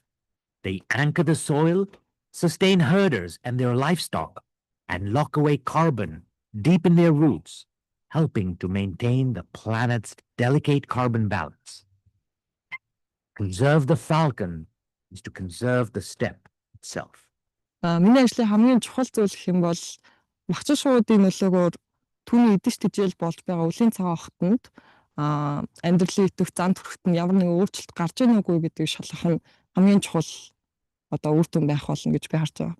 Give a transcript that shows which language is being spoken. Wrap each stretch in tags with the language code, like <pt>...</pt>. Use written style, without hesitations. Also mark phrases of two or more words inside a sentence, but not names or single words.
<en>They anchor the soil, sustain herders and their livestock, and lock away carbon deep in their roots, helping to maintain the planet's delicate carbon balance. Conserve the falcon is to conserve the steppe itself.</en> <mn>Миний ажлын хамгийн чухал зүйл гэх юм бол махчин шуудын нөлөөгөөр түүний эдэж тэжээл болж байгаа үлийн цагаан огтонд амьдралын идэвх зан төрхт нь ямар нэгэн өөрчлөлт гарч ийн үгүй гэдгийг шалгах нь хамгийн чухал одоо үр дүн байх болно гэж би харж байгаа.</mn>